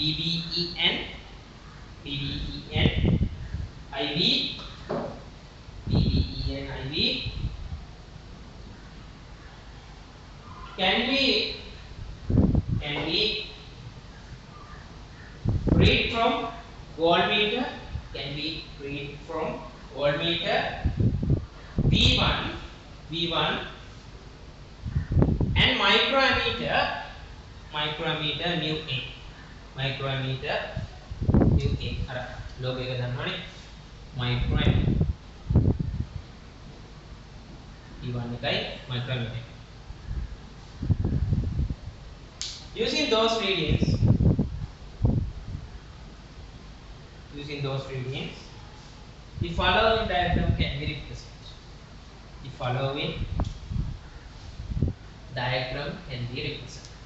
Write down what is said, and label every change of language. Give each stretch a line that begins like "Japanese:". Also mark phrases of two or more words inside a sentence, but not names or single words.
English: IB, VBEN, IB can be read from voltmeter, can be read from voltmeter V1 and microammeter mu A, microammeter mu A.
Sinhala: අර ලෝගෝ එක දන්නවනේ microammeter V1 එකයි microammeter.
English: Using those readings, the following diagram can be represented. The following diagram can be represented.